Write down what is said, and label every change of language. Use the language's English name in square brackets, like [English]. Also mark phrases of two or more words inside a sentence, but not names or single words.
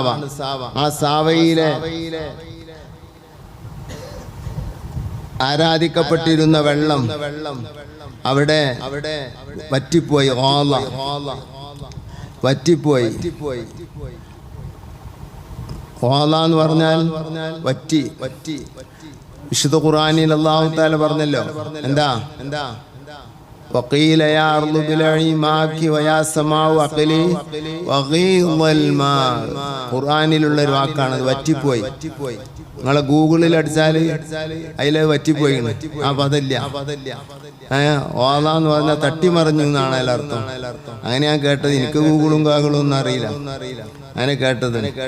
[Malayalam] ആ സാവയിലെ ആരാധിക്കപ്പെട്ടിരുന്ന വെള്ളം അവിടെ വറ്റിപ്പോയി. വറ്റിപ്പോയി. ഓല എന്ന് പറഞ്ഞാൽ വറ്റി. വിശുദ്ധ ഖുർആനിൽ [Arabic] الله تعالى [Malayalam] പറഞ്ഞല്ലോ, എന്താ [Arabic] وقيل يا أرض ابلعي ماءك ويا سماء أقلي وغيض الماء. [Malayalam] ഖുർആനിലുള്ള ഒരു വാക്കാണ്, അത് വറ്റിപ്പോയി. നിങ്ങളെ ഗൂഗിളിൽ അടിച്ചാൽ അതിൽ വറ്റിപ്പോയി, ആ പദമില്ല. ഓതാന്ന് പറഞ്ഞാൽ തട്ടിമറിഞ്ഞു എന്നാണ് അതിലർത്ഥം. അങ്ങനെ ഞാൻ കേട്ടത്. എനിക്ക് ഗൂഗിളും കാഗിളും ഒന്നും അറിയില്ല, അങ്ങനെ കേട്ടത്.